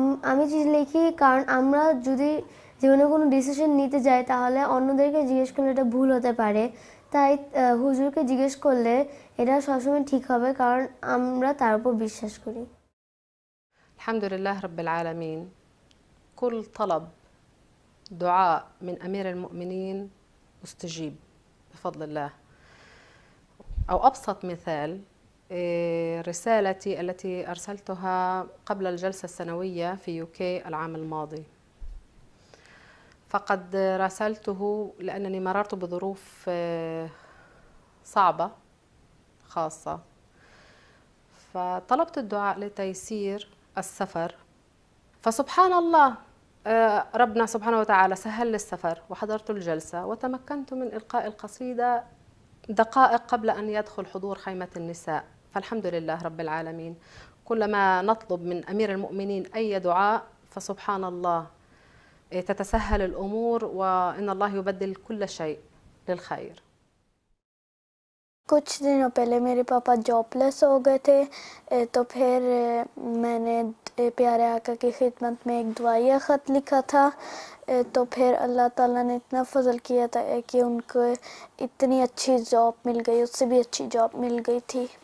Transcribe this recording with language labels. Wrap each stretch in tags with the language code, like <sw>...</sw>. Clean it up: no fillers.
<bn>আমি চিঠি লিখি কারণ আমরা যদি জীবনে কোনো ডিসিশন নিতে যাই তাহলে অন্যদেরকে জিজ্ঞেস করলে এটা ভুল হতে পারে, তাই হুজুরকে জিজ্ঞেস করলে এটা সবসময় ঠিক হবে, কারণ আমরা তার উপর বিশ্বাস করি।</bn> <ar>الحمد لله رب العالمين. كل طلب دعاء من أمير المؤمنين مستجيب بفضل الله. أو أبسط مثال رسالتي التي أرسلتها قبل الجلسة السنوية في UK العام الماضي. فقد راسلته لأنني مررت بظروف صعبة خاصة، فطلبت الدعاء لتيسير السفر، فسبحان الله ربنا سبحانه وتعالى سهل لي السفر وحضرت الجلسة وتمكنت من إلقاء القصيدة دقائق قبل أن يدخل حضور خيمة النساء. فالحمد لله رب العالمين. كلما نطلب من أمير المؤمنين أي دعاء فسبحان الله تتسهل الأمور، وإن الله يبدل كل شيء للخير.</ar> <hi>कुछ दिनों पहले मेरे पापा जॉबलेस हो गए थे, तो फिर मैंने प्यारे आका की खिदमत में एक दुआया ख़त लिखा था। तो फिर अल्लाह ताला ने इतना फजल किया था कि उनको इतनी अच्छी जॉब मिल गई, उससे भी अच्छी जॉब मिल गई थी।</hi>